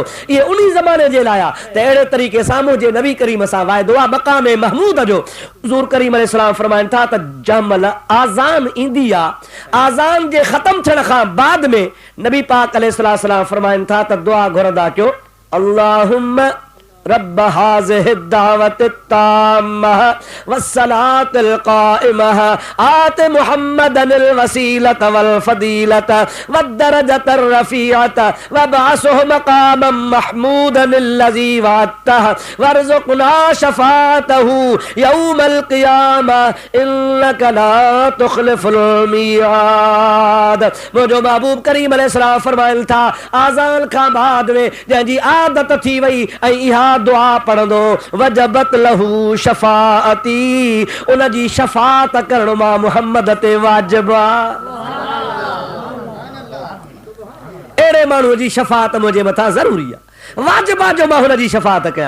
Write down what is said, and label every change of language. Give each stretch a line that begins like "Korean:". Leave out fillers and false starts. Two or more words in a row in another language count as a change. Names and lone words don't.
Sindhi: इहे उन ज़माने जे लाइ आहे त अहिड़े तरीक़े सां मुंहिंजे नबी करीम सां वाइदो आहे मक़ाम महमूद जो। हुज़ूर करीम अलैहिस्सलाम फरमाइनि था त जंहिंमहिल आज़ान ईंदी आहे, आज़ान जे ख़तम थियण खां बाद में नबी पाक अलैहिस्सलाम फरमाइनि था त दुआ घुरंदा कयो
Arabic: اللهم رب هذه الدعوة التامة والصلاة القائمة آت محمدا الوسيلة والفضيلة والدرجة الرفيعة وابعثه مقاما محمودا الذي وعدته وارزقنا شفاعته يوم القيامة إنك لا تخلف الميعاد.
Sindhi: मुंहिंजो महबूब करीम अलैहिस्सलाम फरमाइनि था आज़ान खां बाद में जंहिंजी आदत थी वई ऐं इहा दुआ पढ़ंदो
Arabic: وجبت له شفاعتي,
Sindhi: उन जी शफाअत करण मां मुहम्मद ते वाजिब आहे। अहिड़े माण्हू जी शफाअत मुंहिंजे मथां ज़रूरी आहे, वाजिब आहे जो मां हुन जी शफाअत कयां।